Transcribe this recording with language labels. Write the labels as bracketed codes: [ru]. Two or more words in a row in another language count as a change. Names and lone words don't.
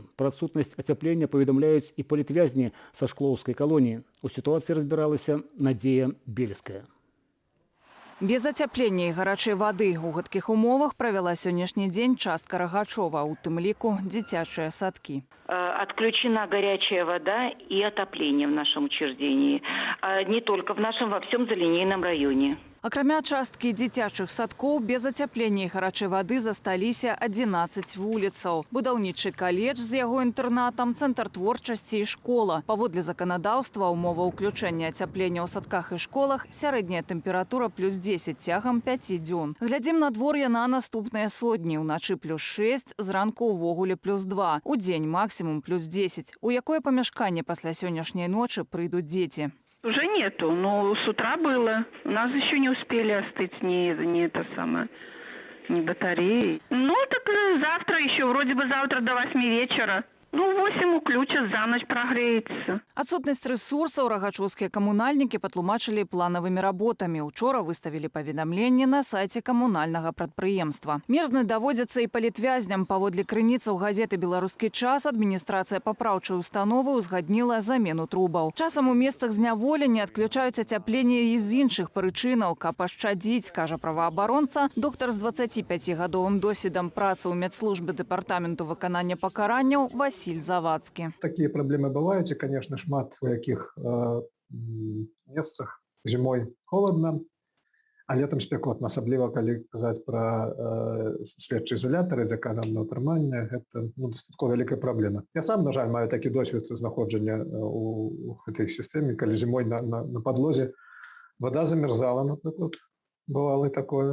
[be] Пра адсутнасць ацяплення паведамляюць і палітвязні са шклоўскай калоніі. У сітуацыі разбіралася Надзея Бельская. Без ацяплення і гарачай вады ў гэткіх умовах правяла сённяшні дзень частка Рагачова, у тым ліку дзіцячыя садкі. [ru] Отключена горячая вода и отопление в нашем учреждении. Не только в нашем, во всем залинейном районе. [be] Акрамя часткі дзіцячых садкоў, без ацяплення і гарачай вады засталіся 11 вуліцаў. Будаўнічы каледж з яго інтэрнатам, цэнтр творчасці і школа. Паводле заканадаўства, умова ўключэння ацяплення ў садках і школах, сярэдняя тэмпература +10 цягам 5 дзён. Глядзім надвор'е на наступныя сотні. Уначы +6, зранку ўвогуле +2. У дзень максимум +10. У якое памяшканне пасля сённяшняй ночы прыйдуць дзеці? [ru] Уже нету, но с утра было. У нас еще не успели остыть ни батареи. Ну, так завтра еще, вроде бы завтра до 8 вечера. Ну, 8 уключат, за ночь прогреется. [be] Адсутнасць рэсурсаў рагачоўскія камунальнікі патлумачылі планавымі работамі. Учора выставілі паведамленне на сайце камунальнага прадпрыемства. Мерзнуць даводзяцца і палітвязням. Паводле крыніцаў газеты «Беларускі час» адміністрацыя папраўчай установы ўзгадніла замену трубаў. Часам у месцах зняволення адключаюць ацяпленне і з іншых прычынаў. Каб пашчадзіць, кажа праваабаронца, доктар з 25-гадовым досведам працы ў медслужбе дэпартаменту выканання пакаранняў Василь Завадскі. [ru] Такие проблемы бывают, и, конечно, [be] шмат у яких месцах [ru] зимой холодно, а летом [be] спекотно, асабліва калі казаць пра следчыя изолятары, дзе камернае ўтрыманне, гэта дастаткова вялікая праблема. Я сам, на жаль, маю такі досвед знаходжання у гэтай сістэме, калі зімой на падлозе вода замерзала, напрыклад. [ru] Бывало и такое.